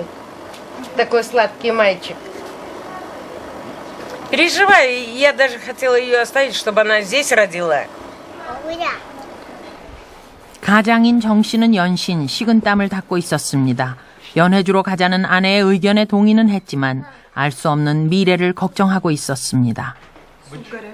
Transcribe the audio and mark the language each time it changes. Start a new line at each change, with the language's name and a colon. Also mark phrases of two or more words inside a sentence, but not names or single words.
Russian: Такой сладкий мальчик. Переживаю, я даже хотела ее оставить, чтобы она здесь родила.
Korean: 가장인 정 씨는 연신 식은땀을 닦고 있었습니다. 연해주로 가자는 아내의 의견에 동의는 했지만 알 수 없는 미래를 걱정하고 있었습니다.